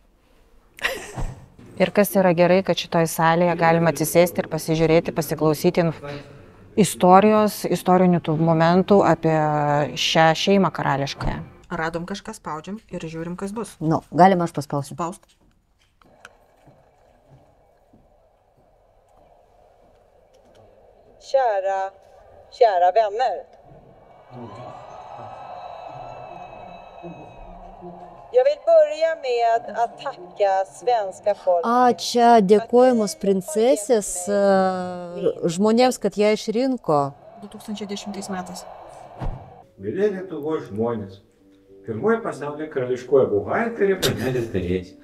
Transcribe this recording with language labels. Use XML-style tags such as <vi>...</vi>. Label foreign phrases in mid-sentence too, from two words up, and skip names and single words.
<lt>Ir kas yra gerai, kad šitoj salėje galima atsisėsti ir pasižiūrėti, pasiklausyti istorinių tų momentų apie šią šeimą karališkąją. Radom kažką, spaudžiam ir žiūrim, kas bus. Galima aš paspausiu. Spaust.</lt> <sv>Kära vänner. Jag vill börja med att tacka svenska folket.</sv> <lt>Čia dėkojimus princesės žmonėms, kad ją išrinko. 2010 metais. Mėly Lietuvos žmonės, pirmoji pasaulyje karališkoji buhalterė panelė Teresė.</lt>